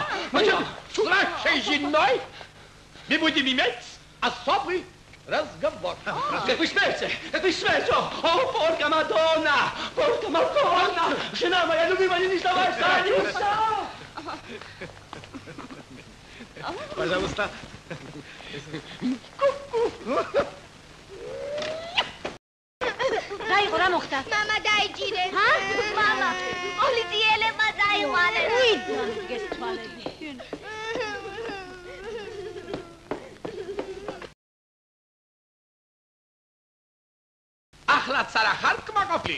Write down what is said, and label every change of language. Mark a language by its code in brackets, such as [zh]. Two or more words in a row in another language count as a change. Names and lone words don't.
[ru] С нашей женой мы будем иметь особый разговор. Как вы смеете? О, [it] porca Madonna! [ru] Жена моя любимая, не сдавай страницу! Пожалуйста. [ka] დაიღო რა მოხდა? მამა დაიჭირე. ჰა? მამა. პოლიციელებმა დაიყვანეს. ვიდან გეს თვალები? ახლაც არა ხარ კმაყოფილი?